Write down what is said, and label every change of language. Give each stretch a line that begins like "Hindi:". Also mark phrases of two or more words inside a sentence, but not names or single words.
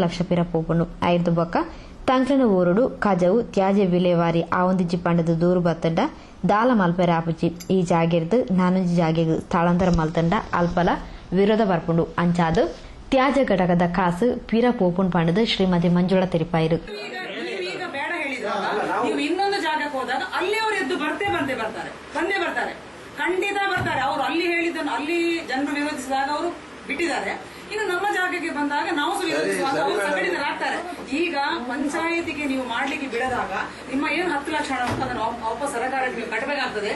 Tulu: ಲಕ್ಷ ಪಿರ ಪೋಪುಂಡು ಐದು ಬೊಕ್ಕ ತಂಕ್ಲನ ಊರುಡು ಕಜವು ತ್ಯಾಜ್ಯ ವಿಲೇವಾರಿ ಆವೊಂದಿಜ್ಜಿ ಪಂಡದ ದೂರು ಬತ್ತಂಡ ದಾಲ ಮಲ್ಪೆರ ಆಪುಜಿ ಈ ಜಾಗೆರ್ದು ನಾನೊಂಜಿ ಜಾಗೆಗ್ ಸ್ಥಳಾಂತರ ಮಲ್ತಂಡ ಅಲ್ಪಲ ವಿರೋಧ ಬರ್ಪುಂಡು ಅಂಚಾದು ತ್ಯಾಜ್ಯ ಘಟಕದ ಕಾಸು ಪಿರ ಪೋಪುಂಡು ಪಂಡದು ಶ್ರೀಮತಿ ಮಂಜುಳಾ ತೆರಿಪಾಯಿರು.
Kannada: ನೀವು ಇನ್ನೊಂದು ಜಾಗಕ್ಕೆ ಹೋದಾಗ ಅಲ್ಲಿ ಅವರು ಎದ್ದು ಬಂದೇ ಬರ್ತಾರೆ ಖಂಡಿತ ಬರ್ತಾರೆ. ಅವರು ಅಲ್ಲಿ ಹೇಳಿದ್ದನ್ನು ಅಲ್ಲಿ ಜನರು ವಿರೋಧಿಸಿದಾಗ ಅವರು ಬಿಟ್ಟಿದ್ದಾರೆ. ಇನ್ನು ನಮ್ಮ ಜಾಗಕ್ಕೆ ಬಂದಾಗ ನಾವು ವಿರೋಧಿಸುವಾಗ ಅವರು ಸಂಘಟಿತರಾಗ್ತಾರೆ. ಈಗ ಪಂಚಾಯತಿಗೆ ನೀವು ಮಾಡ್ಲಿಕ್ಕೆ ಬಿಡದಾಗ ನಿಮ್ಮ ಏನು 10 ಲಕ್ಷ ಹಣ ಉಂಟು ಅದನ್ನು ವಾಪಸ್ ಸರ್ಕಾರಕ್ಕೆ ನೀವು ಕಟ್ಟಬೇಕಾಗ್ತದೆ.